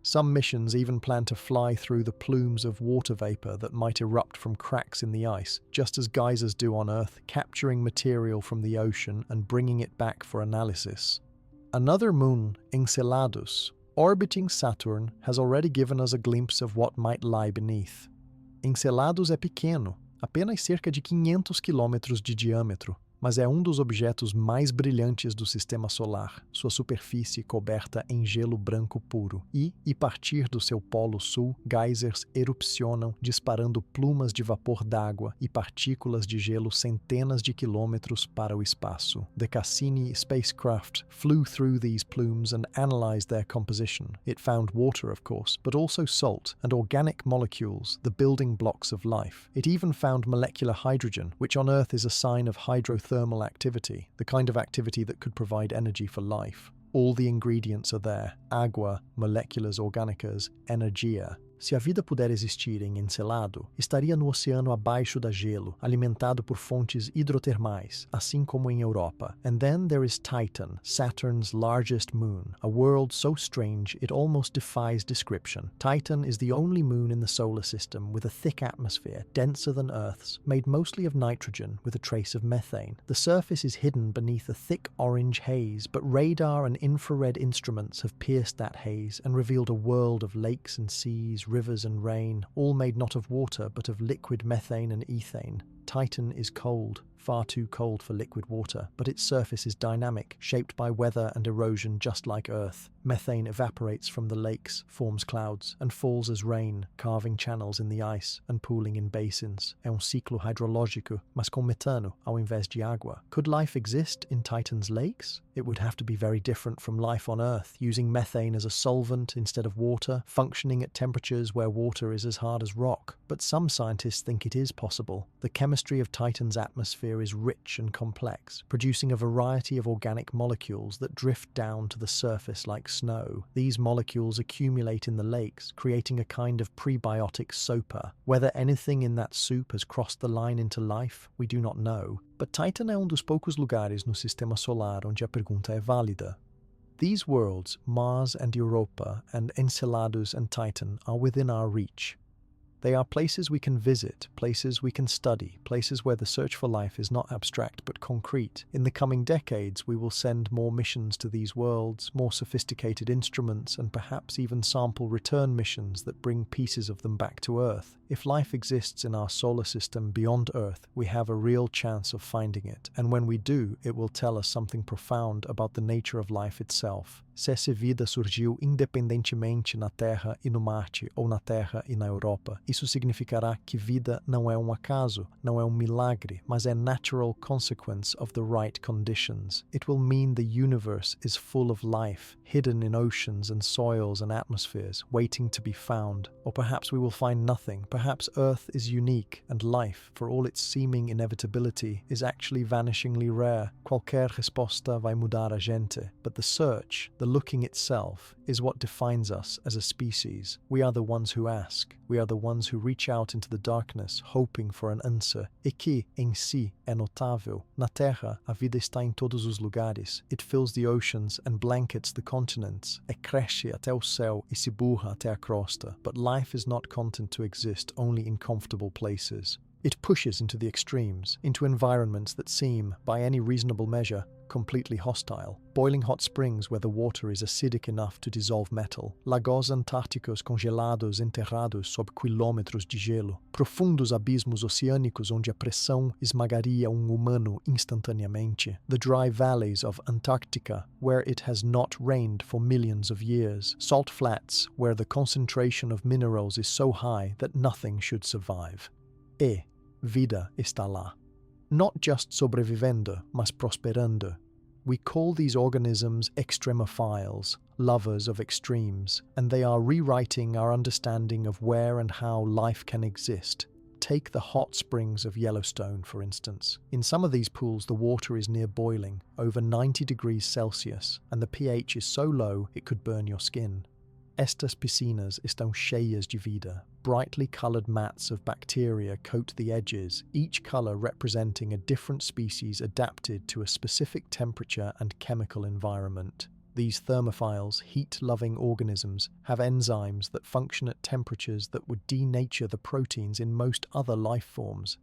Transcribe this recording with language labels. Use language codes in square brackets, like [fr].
[en] Some missions even plan to fly through the plumes of water vapor that might erupt from cracks in the ice, just as geysers do on Earth, capturing material from the ocean and bringing it back for analysis. Another moon, Enceladus, orbiting Saturn, has already given us a glimpse of what might lie beneath. [pt] Enceladus é pequeno, apenas cerca de 500 quilômetros de diâmetro, mas é dos objetos mais brilhantes do Sistema Solar, sua superfície coberta em gelo branco puro. E partir do seu polo sul, geysers erupcionam, disparando plumas de vapor d'água e partículas de gelo centenas de quilômetros para o espaço. [en] The Cassini spacecraft flew through these plumes and analyzed their composition. It found water, of course, but also salt and organic molecules, the building blocks of life. It even found molecular hydrogen, which on Earth is a sign of hydrothermal activity, the kind of activity that could provide energy for life. All the ingredients are there: [pt] água, moléculas orgânicas, energia. Se a vida puder existir em Encelado, estaria no oceano abaixo da gelo, alimentado por fontes hidrotermais, assim como em Europa. [en] And then there is Titan, Saturn's largest moon, a world so strange it almost defies description. Titan is the only moon in the solar system with a thick atmosphere, denser than Earth's, made mostly of nitrogen with a trace of methane. The surface is hidden beneath a thick orange haze, but radar and infrared instruments have pierced that haze and revealed a world of lakes and seas, rivers and rain, all made not of water but of liquid methane and ethane. Titan is cold, far too cold for liquid water, but its surface is dynamic, shaped by weather and erosion just like Earth. Methane evaporates from the lakes, forms clouds, and falls as rain, carving channels in the ice and pooling in basins. [pt] É ciclo hidrológico, mas com metano ao invés de água. [en] Could life exist in Titan's lakes? It would have to be very different from life on Earth, using methane as a solvent instead of water, functioning at temperatures where water is as hard as rock. But some scientists think it is possible. The chemistry of Titan's atmosphere is rich and complex, producing a variety of organic molecules that drift down to the surface like snow. These molecules accumulate in the lakes, creating a kind of prebiotic [pt] sopa. [en] Whether anything in that soup has crossed the line into life, we do not know. [pt] But Titan é dos poucos lugares no Sistema Solar onde a pergunta é válida. [en] These worlds, Mars and Europa, and Enceladus and Titan, are within our reach. They are places we can visit, places we can study, places where the search for life is not abstract but concrete. In the coming decades, we will send more missions to these worlds, more sophisticated instruments, and perhaps even sample return missions that bring pieces of them back to Earth. If life exists in our solar system beyond Earth, we have a real chance of finding it, and when we do, it will tell us something profound about the nature of life itself. [pt] Se essa vida surgiu independentemente na Terra e no Marte, ou na Terra e na Europa, isso significará que vida não é acaso, não é milagre, mas é [en] natural consequence of the right conditions. It will mean the universe is full of life, hidden in oceans and soils and atmospheres, waiting to be found. Or perhaps we will find nothing. Perhaps Earth is unique, and life, for all its seeming inevitability, is actually vanishingly rare. [pt] Qualquer resposta vai mudar a gente. [en] But the search, the looking itself, is what defines us as a species. We are the ones who ask. We are the ones who reach out into the darkness, hoping for an answer. [pt] E que, em si, é notável. Na Terra, a vida está em todos os lugares. [en] It fills the oceans and blankets the continents. [pt] Cresce até o céu e se burra até a crosta. [en] But life is not content to exist only in comfortable places. It pushes into the extremes, into environments that seem, by any reasonable measure, completely hostile. Boiling hot springs where the water is acidic enough to dissolve metal. [pt] Lagos antárticos congelados enterrados sob quilômetros de gelo. Profundos abismos oceânicos onde a pressão esmagaria humano instantaneamente. [en] The dry valleys of Antarctica where it has not rained for millions of years. Salt flats where the concentration of minerals is so high that nothing should survive. [pt] Vida está lá. [en] Not just [pt] sobrevivendo, mas prosperando. [en] We call these organisms extremophiles, lovers of extremes, and they are rewriting our understanding of where and how life can exist. Take the hot springs of Yellowstone, for instance. In some of these pools, the water is near boiling, over 90 degrees Celsius, and the pH is so low it could burn your skin. [pt] Estas piscinas estão cheias de vida. [en] Brightly coloured mats of bacteria coat the edges, each colour representing a different species adapted to a specific temperature and chemical environment. These thermophiles, heat-loving organisms, have enzymes that function at temperatures that would denature the proteins in most other life forms.